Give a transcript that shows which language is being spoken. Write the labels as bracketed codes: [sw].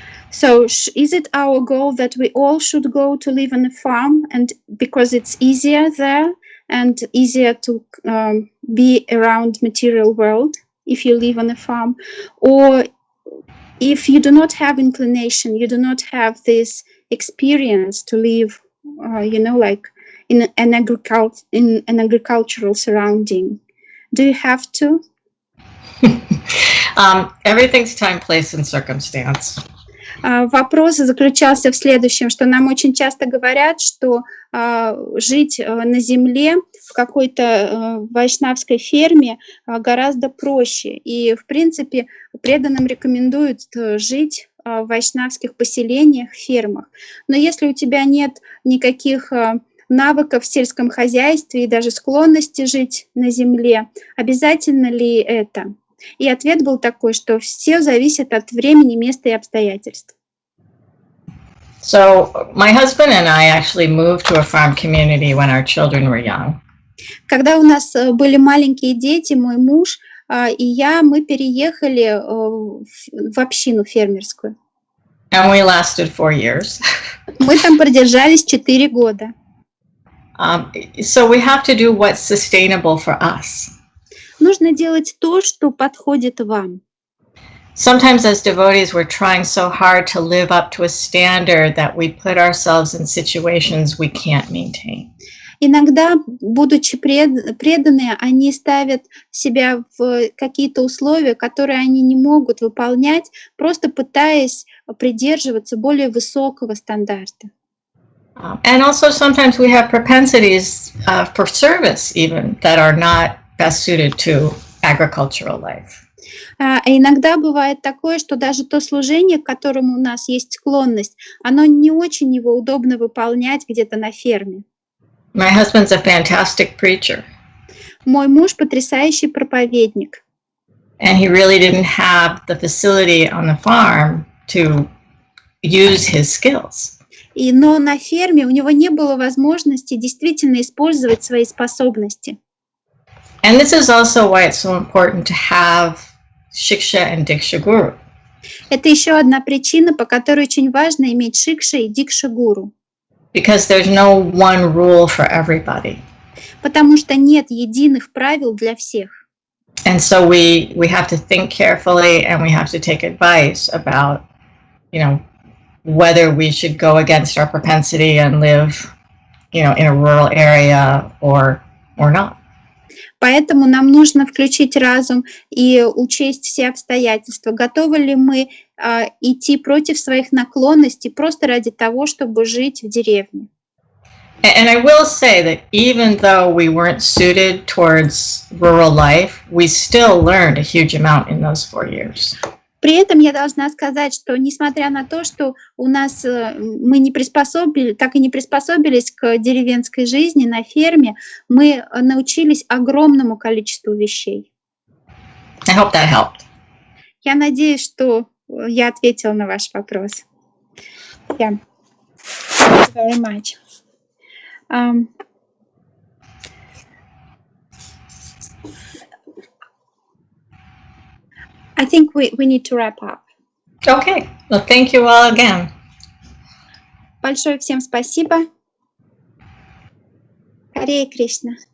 [en] So is it our goal that we all should go to live on a farm, and because it's easier there and easier to be around material world if you live on a farm, or if you do not have inclination, you do not have this experience to live, like in an agricultural surrounding, do you have to? Everything's time, place, and circumstance. [ru] Вопрос заключался в следующем, что нам очень часто говорят, что жить на земле в какой-то вайшнавской ферме гораздо проще. И, в принципе, преданным рекомендуют жить в вайшнавских поселениях, фермах. Но если у тебя нет никаких навыков в сельском хозяйстве и даже склонности жить на земле, обязательно ли это? И ответ был такой, что все зависит от времени, места и обстоятельств. [en] So my husband and I actually moved to a farm community when our children were young. [ru] Когда у нас были маленькие дети, мой муж и я, мы переехали в общину фермерскую. [en] And we lasted 4 years. [ru] Мы там продержались 4 года. [en] So we have to do what's sustainable for us. [ru] Нужно делать то, что подходит вам. [en] Sometimes as devotees we're trying so hard to live up to a standard that we put ourselves in situations we can't maintain. [ru] Иногда, будучи преданные, они ставят себя в какие-то условия, которые они не могут выполнять, просто пытаясь придерживаться более высокого стандарта. [en] And also sometimes we have propensities for service even that are not best suited to agricultural life. [ru] Иногда бывает такое, что даже то служение, к которому у нас есть склонность, оно не очень его удобно выполнять где-то на ферме. [en] My husband's a fantastic preacher. [ru] Мой муж потрясающий проповедник. [en] And he really didn't have the facility on the farm to use his skills. [ru] Но на ферме у него не было возможности действительно использовать свои способности. [en] And this is also why it's so important to have shiksha and diksha guru. [ru] Это еще одна причина, по которой очень важно иметь шикша и дикша гуру. [en] Because there's no one rule for everybody. [ru] Потому что нет единых правил для всех. [en] And so we have to think carefully, and we have to take advice about, whether we should go against our propensity and live, in a rural area or not. [ru] Поэтому нам нужно включить разум и учесть все обстоятельства. Готовы ли мы идти против своих наклонностей просто ради того, чтобы жить в деревне? [en] And I will say that even though we weren't suited towards rural life, we still learned a huge amount in those 4 years. [ru] При этом я должна сказать, что несмотря на то, что у нас мы так и не приспособились к деревенской жизни на ферме, мы научились огромному количеству вещей. [en] I hope that helped. [ru] Я надеюсь, что я ответила на ваш вопрос. [en] Yeah. Thank you very much. I think we need to wrap up. Okay. Well, thank you all again. [ru] Большое всем спасибо. Харе Кришна.